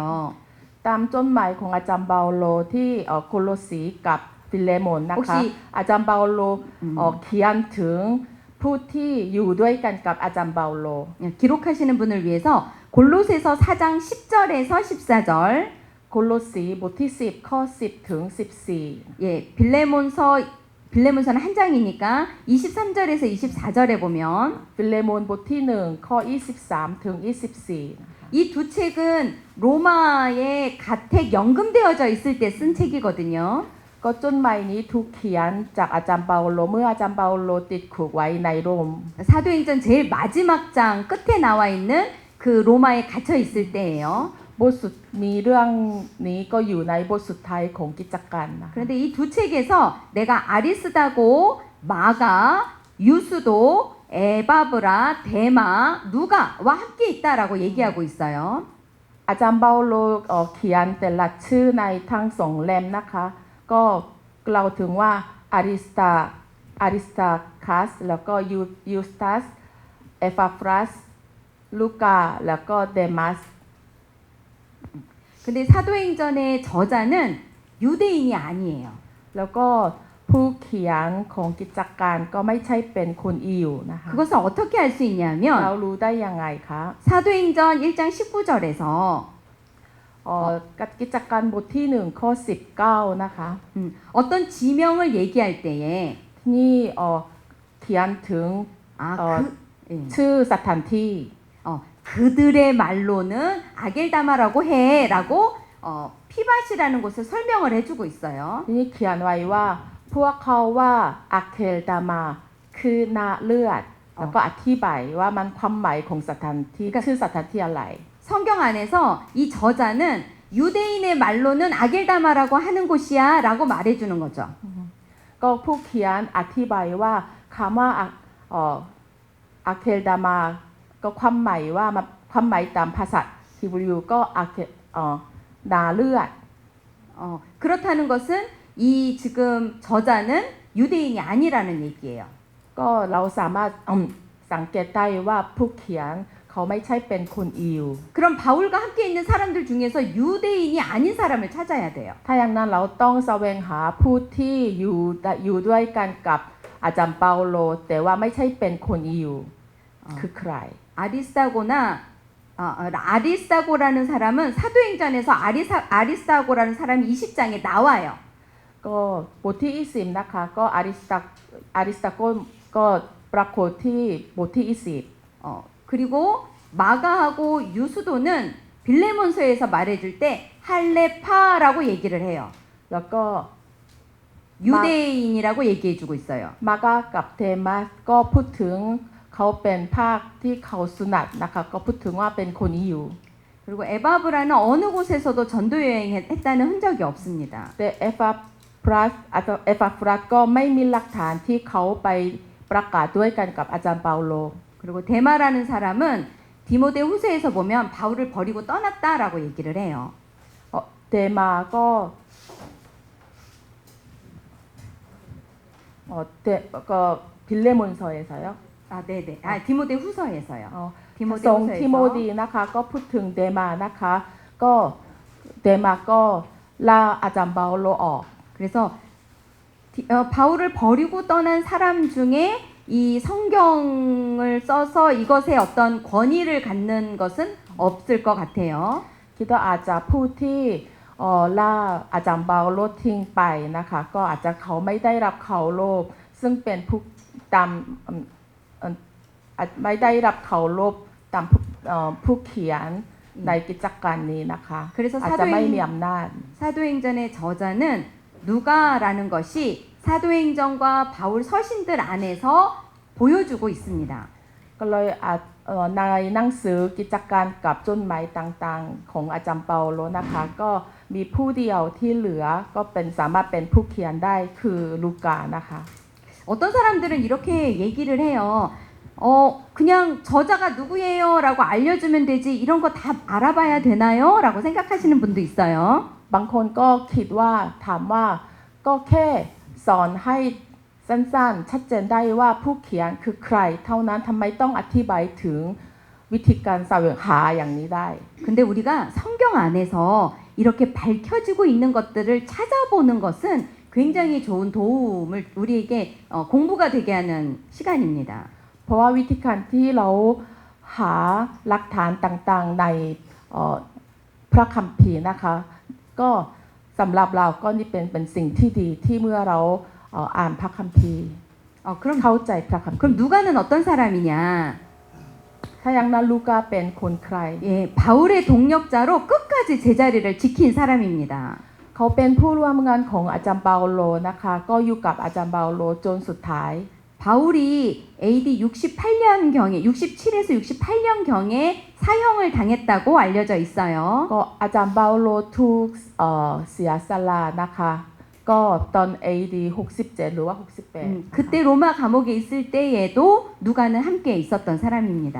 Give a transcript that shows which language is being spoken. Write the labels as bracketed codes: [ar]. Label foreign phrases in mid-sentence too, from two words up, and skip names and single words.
[th] ตามจดหมายของอาจารย์เปาโลที่โคโลสีกับฟิเลโมนนะคะอาจารย์เปาโลเขียนถึงผู้ที่อยู่ด้วยกันกับอาจารย์เปาโล [ko] 기록하시는 분을 위해서 골로새서 4장 10절에서 14절 [th] โคโลสีบทที่10ข้อ10ถึง14 [ko] 예, 빌레몬서는 한 장이니까 23절에서 24절에 보면 [th] ฟิเลโมนบทที่1ข้อ23ถึง24 [ko] 이 두 책은 로마에 가택 연금되어져 있을 때 쓴 책이거든요. [th] ก็จดหมายนี้ถูกเขียนจากอาจารย์เปาโลเมื่ออาจารย์เปาโลติดคุกไว้ในโรม [ko] 사도행전 제일 마지막 장 끝에 나와 있는 그 로마에 갇혀 있을 때예요. [th] บทสุดมีเรื่องนี้ก็อยู่ในบทสุดท้ายของกิจการนะ [ko] 그런데 이 두 책에서 내가 아리스다고, 마가, 유수도, 에바브라, 데마, 누가와 함께 있다라고 얘기하고 있어요. [th] อาจารย์เปาโลเขียนแต่ละชื่อในทั้งสองเล่มนะคะก็กล่าวถึงว่าอาริสตาคัสแล้วก็ยูสตัสเอฟาฟรัสลูกาแล้วก็เดมัส [ko] 근데 사도행전의 저자는 유대인이 아니에요. [th] แล้วก็ผู้เขียนของกิจการก็ไม่ใช่เป็นคนอิวนะคะ [ko] 그것을 어떻게 알 수 [th] เรา [ko] 있냐면 [th] รู้ได้ยังไงคะ [ko] 사도행전 1장 19절에서 [th] กิจการบทที่1ข้อ19นะคะ [ko] 어떤 지명을 얘기할 때에 [th] นี่เขียนถึง [ko] 예. [th] ชื่อสถานที่ [ko] 그들의 말로는 아겔다마라고 해라고 피밭이라는 곳을 설명을 해주고 있어요. [th] ทีนี้เขียนไว้ว่าพวกเขาว่าอาเคลดามาคือนาเลือดแล้วก็อธิบายว่ามันความหมายของสถานที่ชื่อสถานที่อะไร [ko] 성경 안에서 이 저자는 유대인의 말로는 아겔다마라고 하는 곳이야라고 말해주는 거죠. [th] ก็ผู้เขียนอธิบายว่าคำว่าอาเคลดามาก็ความหมายว่าความหมายตามภาษาฮีบรูก็นาเลือด [ko] 그렇다는 것은 이 지금 저자는 유대인이 아니라는 얘기예요. [th] ก็เราสามารถสังเกตได้ว่าผู้เขียนเขาไม่ใช่เป็นคนยิว [ko] 그럼 바울과 함께 있는 사람들 중에서 유대인이 아닌 사람을 찾아야 돼요. [th] ถ้าอย่างนั้นเราต้องแสวงหาผู้ที่อยู่ด้วยกันกับอาจารย์เปาโลแต่ว่าไม่ใช่เป็นคนยิวคือใคร [ko] 아리스타고라는 사람은 사도행전에서 아리스타고라는 사람이 20장에 나와요. [th] ก็บทที่20นะคะก็อาริสตาโกก็ปรากฏที่บทที่20 [ko] 그리고 마가하고 유수도는 빌레몬서에서 말해줄 때 할레파라고 얘기를 해요. [th] แล้วก็ [ko] 유대인이라고 얘기해주고 있어요. [th] มาก้ากับเทมัสก็พูดถึงเขาเป็นภาคที่เขาสุนัตนะคะก็พูดถึงว่าเป็นคนยิว [ko] 그리고 에바브라는 어느 곳에서도 전도 여행했다는 흔적이 없습니다. [th] แต่เอฟาฟรัสก็ไม่มีหลักฐานที่เขาไปประกาศด้วยกันกับอาจารย์เปาโล [ko] 그리고 데마라는 사람은 디모데 후서에서 보면 바울을 버리고 떠났다라고 얘기를 해요. เดมาก็ 빌레몬서에서요 네네. 디모데 후서에서요. [th] ส่งทิโมธีนะคะก็พูดถึงเดมานะคะก็เดมาก็ลาอาจารย์เปาโลออก [ko] 그래서 바울을 버리고 떠난 사람 중에 이 성경을 써서 이것에 어떤 권위를 갖는 것은 없을 것 같아요. [th] คิดว่าอาจจะผู้ที่ล่าอาจารย์เปาโลทิ้งไปนะคะก็อาจจะเขาไม่ได้รับเคารพซึ่งเป็นผู้ตามไม่ได้รับเคารพตามผู้เขียนในกิจการนี้นะคะ [ko] 그래서 [th] อาจจะไม่มีอำนาจ [ko] 사도행전의 저자는 누가라는 것이 사도행전과 바울 서신들 안에서 보여주고 있습니다. [th] ก็เลยในหนังสือกิจการกับจดหมายต่างๆของอาจารย์เปาโลนะคะก็มีผู้เดียวที่เหลือก็เป็นสามารถเป็นผู้เขียนได้คือลูกานะคะ [ko] 어떤 사람들은 이렇게 얘기를 해요. 그냥 저자가 누구예요? 라고 알려주면 되지 이런 거 다 알아봐야 되나요? 라고 생각하시는 분도 있어요. [th] บางคนก็คิดว่าถามว่าก็แค่สอนให้สั้นๆชัดเจนได้ว่าผู้เขียนคือใครเท่านั้นทำไมต้องอธิบายถึงวิธีการแสวงหาอย่างนี้ได้ [ko] 근데 우리가 성경 안에서 이렇게 밝혀지고 있는 것들을 찾아보는 것은 굉장히 좋은 도움을 우리에게 공부가 되게 하는 시간입니다. [th] เพราะว่าวิธีการที่เราหาหลักฐานต่างๆในพระคัมภีร์นะคะก็สำหรับเราก็นี่เป็นสิ่งที่ดีที่เมื่อเราอ่านพระคัมภีร์ เข้าใจพระคัมภีร์ [ko] 그럼 누가는 어떤 사람이냐? [th] ถ้าอย่างนั้นลูกาเป็นคนใคร [ko] 예, 바울의 동력자로 끝까지 제자리를 지킨 사람입니다. [th] เขาเป็นผู้ร่วมงานของอาจารย์เปาโลนะคะก็อยู่กับอาจารย์เปาโลจนสุดท้าย [ko] 바울이 AD 68년경에 67에서 68년경에 사형을 당했다고 알려져 있어요. [th] ก็อาจารย์เปาโลถูกเสียสละนะคะก็ตอน AD 67หรือว่า68 [ko] 그때 로마 감옥에 있을 때에도 누가는 함께 있었던 사람입니다.